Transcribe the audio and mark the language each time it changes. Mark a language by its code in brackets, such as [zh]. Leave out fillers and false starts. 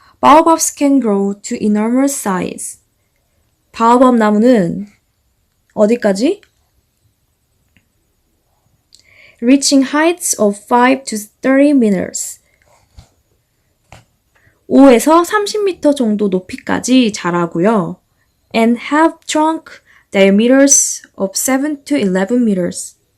[en] Baobabs can grow to enormous size. [ko] 바오밥 나무는 어디까지? [en] Reaching heights of 5 to 30 meters. [ko] 5에서 30m 정도 높이까지 자라고요. [en] And have trunk diameters of 7 to 11 meters.